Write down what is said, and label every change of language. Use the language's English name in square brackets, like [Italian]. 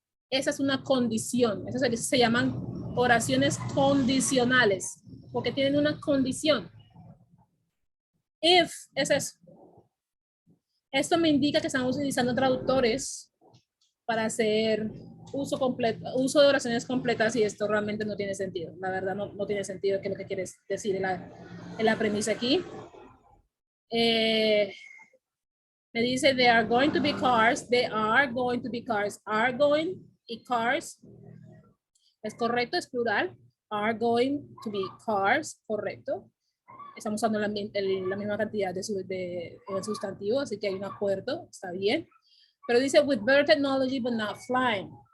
[Spanish] Esa es una condición. Esas se llaman oraciones condicionales, porque tienen una condición. If es eso. Esto me indica que estamos utilizando traductores para hacer uso de oraciones completas y esto realmente no tiene sentido. La verdad no tiene sentido qué es lo que quieres decir en la premisa aquí. Me dice, [English] there are going to be cars, there are going to be cars, are going y cars. [Spanish] Es correcto, es plural. [English] Are going to be cars, [Spanish] correcto. Estamos usando la misma cantidad de sustantivo, así que hay un acuerdo, está bien. Pero dice, [English] with better technology, but not flying.